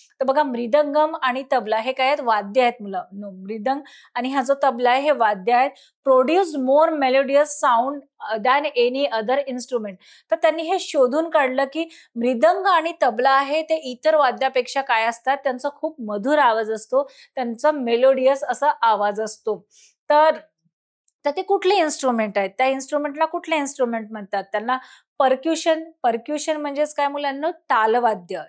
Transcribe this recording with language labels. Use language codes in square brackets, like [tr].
[mr] तर बघा, मृदंगम आणि तबला हे काय आहेत? वाद्य आहेत मुलं. मृदंग आणि हा जो तबला आहे हे वाद्य आहेत. [en] Produce more melodious sound than any other instrument. [mr] तर त्यांनी हे शोधून काढलं की मृदंग आणि तबला आहे ते इतर वाद्यापेक्षा काय असतात, त्यांचा खूप मधुर आवाज असतो, त्यांचा मेलोडियस असा आवाज असतो. तर तर ते कुठले इन्स्ट्रुमेंट आहेत? त्या इन्स्ट्रुमेंटला कुठले इन्स्ट्रुमेंट म्हणतात? त्यांना पर्क्युशन. पर्क्युशन म्हणजेच काय मुलांनो? तालवाद्य.